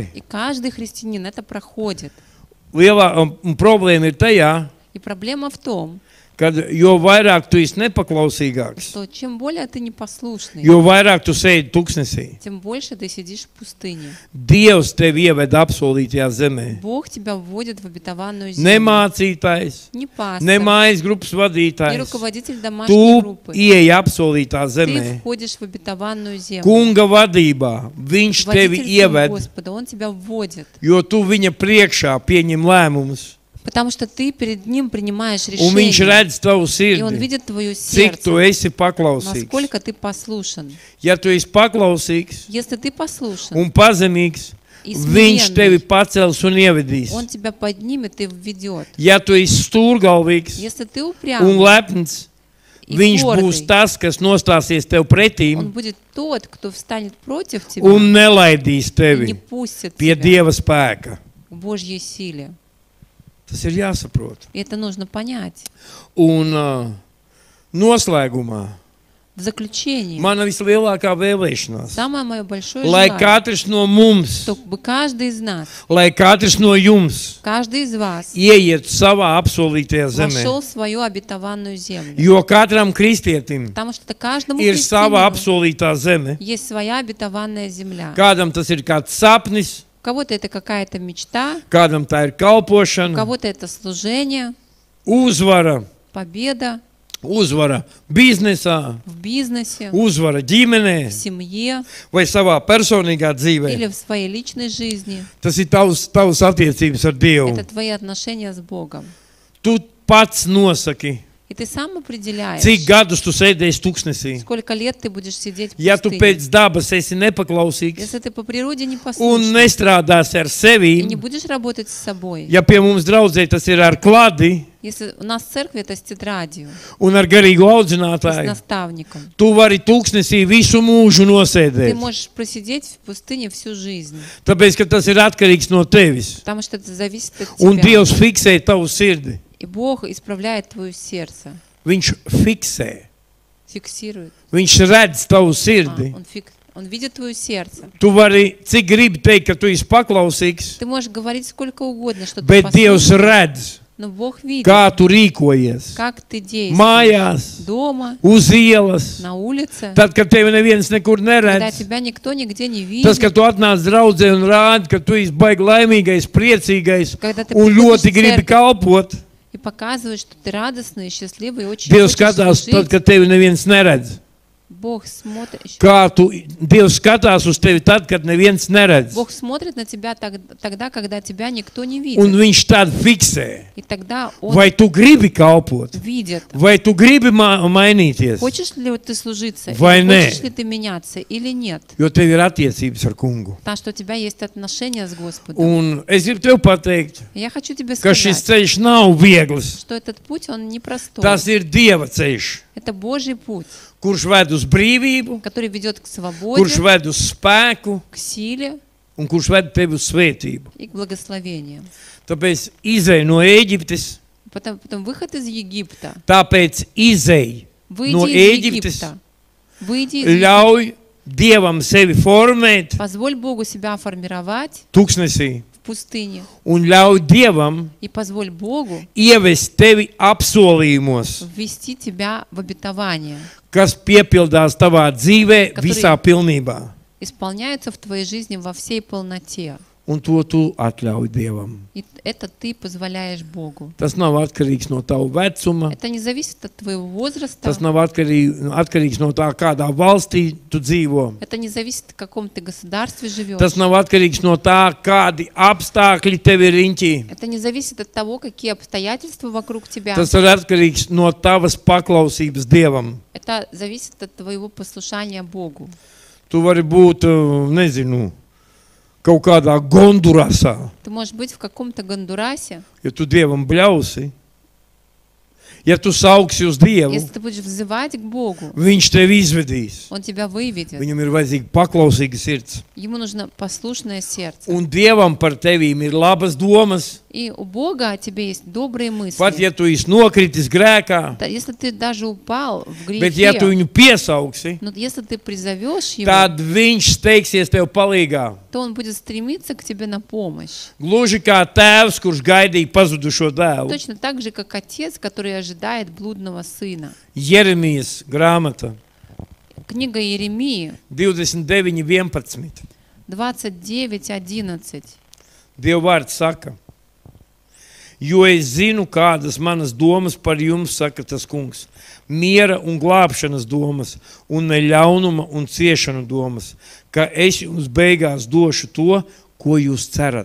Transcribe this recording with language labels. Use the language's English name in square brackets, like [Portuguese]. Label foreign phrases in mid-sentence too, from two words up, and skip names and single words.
[Russian] И каждый христианин это проходит. [Latvian] Lielā problēma ir tajā, [Russian] И проблема в том, [Latvian] kad jo vairāk tu esi nepaklausīgāks, [Russian] что чем более ты непослушный, [Latvian] jo vairāk tu sēdi tuksnesī. [Russian] тем больше ты сидишь в пустыне. [Latvian] Dievs tevi ieved apsolītajā zemē. [Russian] Бог тебя вводит в обетованную [Latvian] Ne [Russian] землю. [Latvian] mācītājs, [Russian] Не [Latvian] ne [Russian] пастор, [Latvian] mājas grupas [Russian] не [Latvian] vadītājs. [Russian] руководитель домашней [Latvian] Tu [Russian] группы. [Latvian] ieej apsolītā [Russian] Ты [Latvian] zemē. [Russian] входишь в обетованную землю. [Latvian] Kunga vadībā viņš tevi [Russian] Водительством [Latvian] ieved, [Russian] Господа, Он тебя вводит. [Latvian] jo tu viņa priekšā pieņem lēmumus. [Russian] Потому что ты перед Ним принимаешь [Latvian] Un viņš [Russian] решение. [Latvian] redz tavu [Russian] И Он [Latvian] sirdi, [Russian] видит твое [Latvian] cik tu [Russian] сердце. [Latvian] esi paklausīgs. [Russian] Насколько ты послушен. [Latvian] Ja tu esi paklausīgs [Russian] Если ты послушен, [Latvian] un pazemīgs, [Russian] и [Latvian] viņš tevi [Russian] смиренный, [Latvian] pacels un ievedīs. [Russian] Он тебя поднимет и введет. [Latvian] Ja tu esi stūrgalvīgs [Russian] Если ты [Latvian] un [Russian] упрямый, [Latvian] lepns, [Russian] и [Latvian] viņš [Russian] гордый, [Latvian] būs tas, kas nostāsies tev [Russian] Он [Latvian] pretīm [Russian] будет тот, кто встанет против тебя [Latvian] un nelaidīs [Russian] и не [Latvian] tevi [Russian] пустит [Latvian] pie [Russian] тебя [Latvian] Dieva spēka. [Russian] к Божьей силе. [Latvian] Tas ir jāsaprot. [Russian] И это нужно понять. [Latvian] Un noslēgumā [Russian] В заключение, [Latvian] mana vislielākā vēlēšanās, [Russian] самое мое большое [Latvian] lai [Russian] желание, [Latvian] katrs no mums, [Russian] чтобы каждый из нас, [Latvian] lai katrs no jums [Russian] каждый из вас [Latvian] ieiet savā apsolītajā zemē. [Russian] вошел в свою обетованную землю. [Latvian] Jo katram kristietim [Russian] Потому что каждому [Latvian] ir sava [Russian] христианину [Latvian] apsolītā zeme. [Russian] есть своя обетованная земля. [Latvian] Kādam tas ir kāds sapnis, [Russian] У кого-то это какая-то мечта, [Latvian] kādam tā ir [Russian] у [Latvian] kalpošana, [Russian] кого-то это служение, [Latvian] uzvara, [Russian] победа [Latvian] uzvara biznesā, [Russian] в бизнесе, [Latvian] uzvara ģimenē [Russian] в семье [Latvian] vai savā personīgā dzīvē. [Russian] или в своей личной жизни. [Latvian] Tas ir tavs attiecības ar Dievu. [Russian] Это твои отношения с Богом. [Latvian] Tu pats nosaki, [Russian] И ты сам определяешь, [Latvian] cik gadus tu sēdēsi tuksnesī. [Russian] сколько лет ты будешь сидеть в [Latvian] Ja tu [Russian] пустыне. [Latvian] pēc dabas esi nepaklausīgs [Russian] Если ты по природе не [Latvian] un [Russian] послушный [Latvian] nestrādāsi ar [Russian] и [Latvian] sevi, [Russian] не будешь работать с собой, [Latvian] ja pie mums draudzē tas ir ar kladi [Russian] если у нас в церкви это с тетрадью, [Latvian] un ar garīgu [Russian] с [Latvian] audzinātāju, [Russian] наставником, [Latvian] tu vari tuksnesī visu mūžu [Russian] ты [Latvian] nosēdēt. [Russian] можешь просидеть в пустыне всю жизнь, [Latvian] Tāpēc, ka tas ir atkarīgs no tevis. [Russian] потому что это зависит от [Latvian] Un [Russian] тебя. [Latvian] Dievs fiksē tavu sirdi. [Russian] И Бог исправляет твое сердце, [Latvian] Viņš fiksē. [Russian] фиксирует. [Latvian] Viņš redz tavu sirdi. [Russian] Он видит твое сердце. [Latvian] Tu vari, cik gribi teikt, ka tu esi paklausīgs, [Russian] Ты можешь говорить сколько угодно, что ты [Latvian] bet Dievs [Russian] послушный, [Latvian] redz, [Russian] но Бог видит, [Latvian] kā tu rīkojies. [Russian] как ты действуешь [Latvian] Mājās, [Russian] дома, [Latvian] uz ielas, [Russian] на улице, [Latvian] tad, kad tevi neviens nekur [Russian] когда [Latvian] neredz. [Russian] тебя никто nigде не [Latvian] Tas, [Russian] видит, [Latvian] ka tu atnāc draudzē un rādi, ka tu esi baigi laimīgais, priecīgais [Russian] когда ты [Latvian] un [Russian] приходишь [Latvian] ļoti [Russian] в [Latvian] gribi [Russian] церковь [Latvian] kalpot. [Russian] и показываешь, что ты радостный и счастливый, и очень [Latvian] Dievs [Russian] хочешь [Latvian] skatās tad, [Russian] служить, [Latvian] kad tevi neviens neredz. [Russian] Бог смотрит, [Latvian] Kā tu, Dievs skatās uz tevi tad, kad neviens neredz. [Russian] Бог смотрит на тебя тогда, когда тебя никто не [Latvian] Un [Russian] видит. [Latvian] viņš tad fiksē. [Russian] И тогда Он [Latvian] Vai tu gribi kalpot? [Russian] видит, [Latvian] Vai tu gribi mainīties? [Russian] хочешь ли вот ты служиться, [Latvian] Vai [Russian] или [Latvian] nē? [Russian] хочешь ли ты меняться или нет. [Latvian] Jo tev ir attiecības ar kungu. [Russian] Потому что у тебя есть отношения с Господом. [Latvian] Un es gribu tev pateikt, [Russian] И я хочу тебе [Latvian] ka šis [Russian] сказать, [Latvian] ceļš nav viegls. [Russian] что этот путь, он непростой. [Latvian] Tas ir Dieva ceļš, [Russian] Это Божий путь, [Latvian] kurš ved uz brīvību, [Russian] который ведет к свободе, [Latvian] kurš ved uz spēku [Russian] к силе [Latvian] un kurš ved tevi uz svētību. [Russian] и к благословению. [Latvian] Tāpēc izej no Ēģiptes, [Russian] Потом выход из Египта. [Latvian] tāpēc izej [Russian] Выйди [Latvian] no [Russian] из [Latvian] Ēģiptes, [Russian] Египта. Выйди из Египта. [Latvian] ļauj Dievam sevi formēt [Russian] Позволь Богу себя формировать [Latvian] tuksnesī [Russian] в пустыне. [Latvian] un ļauj Dievam [Russian] И позволь Богу [Latvian] ievest tevi apsolījumos, [Russian] ввести тебя в обетование, [Latvian] kas piepildās tavā dzīvē visā pilnībā. [Russian] исполняется в твоей жизни во всей полноте. [Latvian] Un to tu atļauj Dievam. [Russian] И это ты позволяешь Богу. [Latvian] Tas nav atkarīgs no tava vecuma, [Russian] Это не зависит от твоего возраста. [Latvian] tas nav atkarīgs no tā, kādā valstī tu dzīvo. [Russian] Это не зависит, в каком ты государстве живешь. [Latvian] Tas nav atkarīgs no tā, kādi apstākļi tev ir riņķī. [Russian] Это не зависит от того, какие обстоятельства вокруг тебя. [Latvian] Tas ir atkarīgs no tavas paklausības Dievam. [Russian] Это зависит от твоего послушания Богу. [Latvian] Tu vari būt, nezinu, kaut kādā Gondurasā, [Russian] Ты можешь быть в каком-то Гондурасе, [Latvian] ja tu Dievam bļausi. Ja tu saugsi uz Dievu, [Russian] если ты будешь взывать к Богу, [Latvian] Viņš tevi izvedīs. [Russian] Он тебя выведет. [Latvian] Viņam ir vajadzīga paklausīga sirds. [Russian] Ему нужно послушное сердце. [Latvian] Un Dievam par tevīm ir labas domas. [Russian] И у Бога о тебе есть добрые мысли. [Latvian] Pat ja tu esi nokritis grēkā, [Russian] Да, если ты даже упал в [Latvian] bet ja tu [Russian] грехе, [Latvian] viņu piesaugsi, [Russian] но если ты призовешь Его, [Latvian] tad Viņš steigsies tev palīgā. [Russian] то Он будет стремиться к тебе на помощь. [Latvian] Gluži kā tēvs, kurš gaidīja pazudušo dēlu. [Russian] Точно так же, как отец, который ожидает блудного сына. [Latvian] Jeremijas grāmata [Russian] Книга Иеремии [Latvian] 29:11. [Russian] 29:11. [Latvian] Dieva vārds saka, jo es zinu, kādas manas domas par jums, saka tas kungs, miera un glābšanas domas, un ne ļaunuma un ciešanu domas, ka es jums beigās došu to, ko jūs cerat.